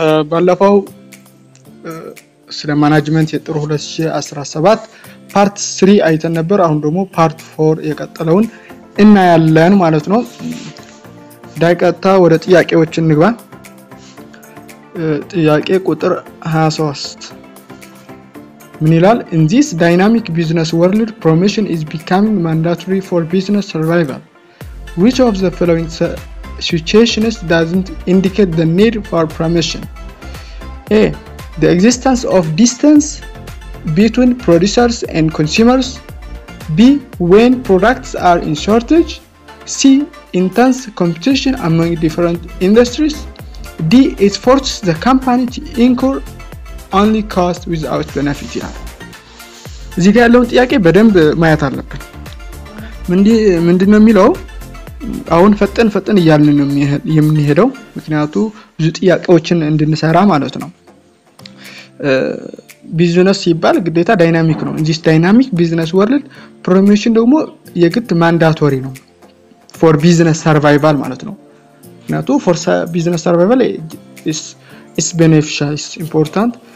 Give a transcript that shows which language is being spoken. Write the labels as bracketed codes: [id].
[am] ባለፈው ስለ ማኔጅመንት የጥሩ 2017 ፓርት 3 አይተን ነበር። አሁን ደግሞ ፓርት 4 የቀጠለውን እናያለን ማለት ነው። ዳይቀጥታ ወደ ጥያቄዎች እንግባ። ጥያቄ ቁጥር 23 ምን ይላል? [en] In this dynamic business world, promotion is becoming mandatory for business survival. Which of the following situations doesn't indicate the need for promotion? A. The existence of distance between producers and consumers. B. When products are in shortage. C. Intense competition among different industries. D. It forces the company to incur only cost without benefit. [am] እዚህ ጋር ያለውን ጥያቄ በደንብ ማየት አለብን። ምንድነው የሚለው? አሁን ፈጠን እያልን ነው የምንሄደው ምክንያቱም ብዙ ጥያቄዎችን እንድንሰራ ማለት ነው። ቢዝነስ ሲባል ግዴታ ዳይናሚክ ነው። እንጂ ዳይናሚክ ቢዝነስ ወርልድ ፕሮሞሽን ደግሞ የግድ ማንዳቶሪ ነው [en] for business survival [am] ማለት ነው። ምክንያቱም [en] for business survival is beneficial, is important